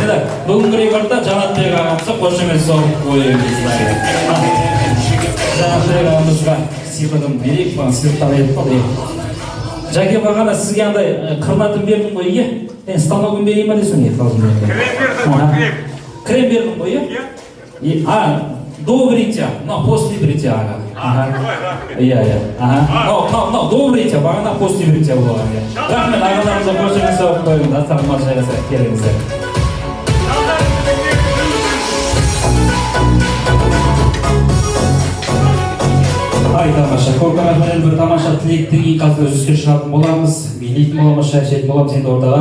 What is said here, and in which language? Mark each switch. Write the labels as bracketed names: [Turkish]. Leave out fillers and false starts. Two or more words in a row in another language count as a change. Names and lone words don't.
[Kazakh] Енді бүгінгі рекордта Жанатбек ағамызға қошемет соғып қойыңыз. Жанатбек ағамызға сыйлығын берейік, маған сыйлықтар етіп қалды. Жәке бағана сізге андай қырнатын бердім ғой, е? Станогын берейін ба десің, е? Крем бердім ғой, е? [Russian] До бритья, но после бритья. До бритья, бағана после бритья болған. [Kazakh] Рахмет, ағаларымызға қошемет соғып қойыңыз. Астарым жайғаса келіңіздер. Ай, тамаша, көп рахмет, бір тамаша тілектің ең қазір үзіске шығатын боламыз, билейтін боламыз, шәйшетін боламыз енді ортаға.